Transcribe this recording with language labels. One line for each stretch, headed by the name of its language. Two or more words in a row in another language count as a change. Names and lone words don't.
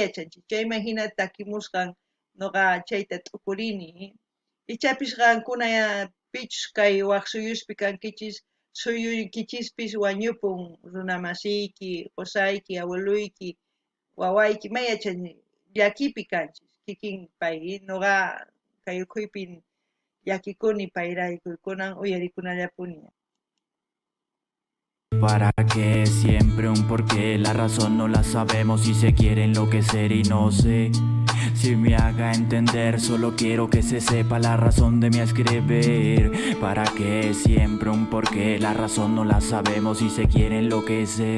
Quechua: yachanchik chayman hina takimusqan noqa chayta t'ukurini ichapis qankuna pichus kay waq suyuspi kankichis suyuykichispis wañupun runa masiyki qusayki abueluyki wawayki ma yachani llakipi kanchis kikin pay noqa kay ukhuypi llakikuni payrayku kunan uyarikunallapuni.
Spanish: ¿Para qué? Siempre un porqué, la razón no la sabemos y se quiere enloquecer y no sé si me haga entender, solo quiero que se sepa la razón de mi escribir. ¿Para qué? Siempre un porqué, la razón no la sabemos y se quiere enloquecer.